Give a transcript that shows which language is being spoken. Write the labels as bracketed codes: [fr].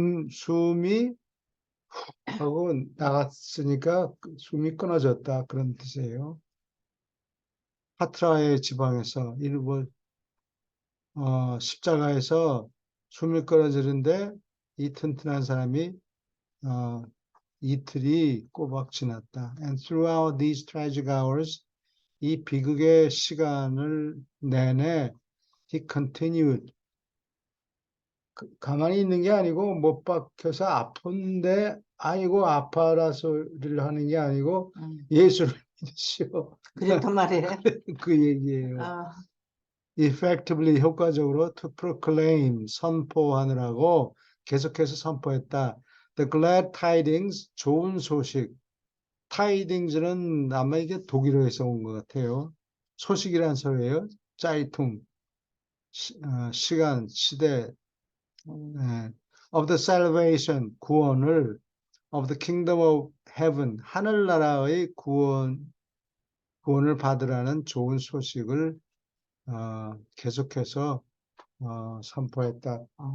[ko] 숨이 하고 나갔으니까 숨이 끊어졌다. 그런 뜻이에요. 파트라의 지방에서 일부 십자가에서 숨이 끊어지는데 이 튼튼한 사람이 이틀이 꼬박 지났다. [en] And throughout these tragic hours, [ko] 이 비극의 시간을 내내 [en] he continued. [ko] 가만히 있는 게 아니고 못 박혀서 아픈데 아이고 아파라 소리를 하는 게 아니고 예수를 믿으시오. 그랬단 말이에요. 그 얘기예요. 아, effectively 효과적으로 [en] to proclaim [ko] 선포하느라고 계속해서 선포했다. [en] The glad tidings [ko] 좋은 소식. tidings는 아마 이게 독일어에서 온 것 같아요. 소식이란 소리예요. 짜이퉁 시간 시대 예. [en] of the salvation [ko] 구원을 [en] of the kingdom of heaven [ko] 하늘나라의 구원을 받으라는 좋은 소식을 계속해서 선포했다.